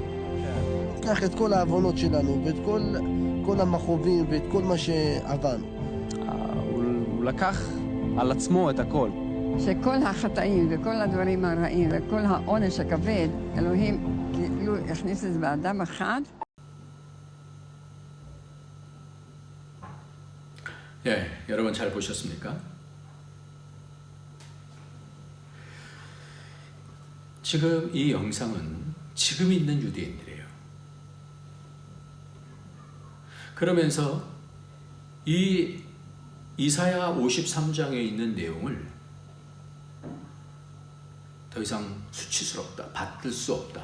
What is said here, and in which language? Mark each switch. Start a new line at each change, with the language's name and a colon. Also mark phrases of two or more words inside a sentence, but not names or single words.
Hebrew: קח את כל העוונות שלנו, ואת כל המכאובים, ואת כל מה שעברנו. הוא לקח על עצמו את הכל. שכל החטאים וכל הדברים הרעים וכל העונש הכבד, אלוהים כאילו הכניס את זה באדם אחד.
Korean: 예, 여러분 잘 보셨습니까? 지금 이 영상은 지금 있는 유대인들이에요. 그러면서 이 이사야 53장에 있는 내용을 더 이상 수치스럽다, 받들 수 없다.